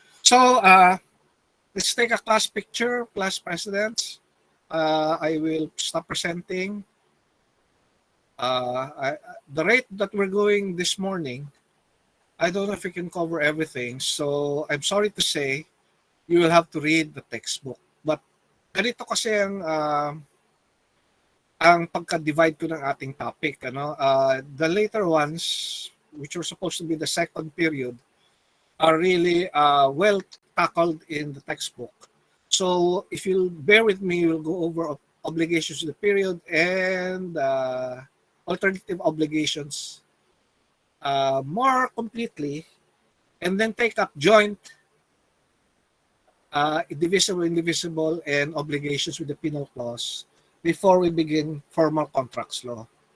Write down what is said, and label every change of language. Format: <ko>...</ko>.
<en>So, let's take a class picture, class presidents. I will stop presenting. The rate that we're going this morning, I don't know if we can cover everything. So I'm sorry to say, you will have to read the textbook.</en> <tl>But ganito kasi ang pagka-divide ko ng ating topic.</tl> <en>The later ones, which were supposed to be the second period, are really well tackled in the textbook. So if you'll bear with me, we'll go over obligations of the period and alternative obligations more completely, and then take up joint, divisible, indivisible, and obligations with the penal clause before we begin formal contracts law.</en>